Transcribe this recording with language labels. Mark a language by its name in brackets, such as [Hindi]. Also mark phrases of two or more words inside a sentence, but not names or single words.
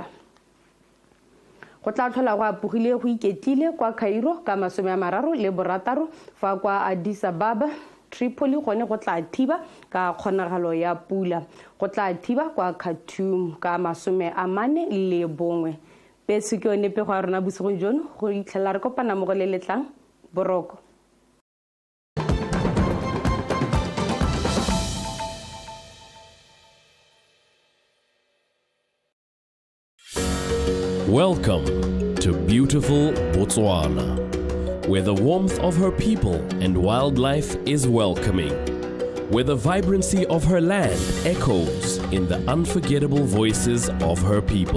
[Tswana] Go tla tlhola go apogile go iketlile kwa Cairo ka 36 fa kwa Addis Ababa Tripoli gone go tla thiba ka kgonagalo ya pula. Go tla thiba kwa Khartoum ka 41. Pesi ke one pe go a rona bosigo jono go itlhela re kopana mo go le letlang boroko. [English] Welcome to beautiful Botswana, where the warmth of her people and wildlife is welcoming, where the vibrancy of her land echoes in the unforgettable voices of her people.